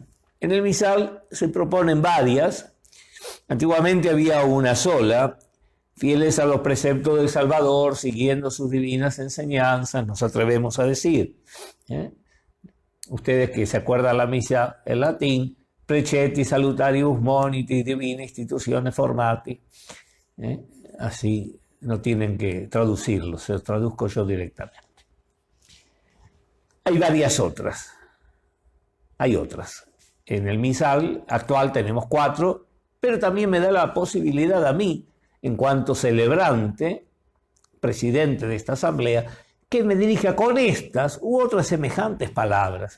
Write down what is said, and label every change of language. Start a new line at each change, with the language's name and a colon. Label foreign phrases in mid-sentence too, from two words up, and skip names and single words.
Spanish: En el misal se proponen varias. Antiguamente había una sola, fieles a los preceptos del Salvador, siguiendo sus divinas enseñanzas, nos atrevemos a decir. Ustedes que se acuerdan la misa en latín,
Latin: precetti salutarius moniti divina institutione formati.
Spanish: Así no tienen que traducirlo, se lo traduzco yo directamente. Hay varias otras. Hay otras. En el misal actual tenemos 4, pero también me da la posibilidad a mí, en cuanto celebrante, presidente de esta asamblea, que me dirija con estas u otras semejantes palabras.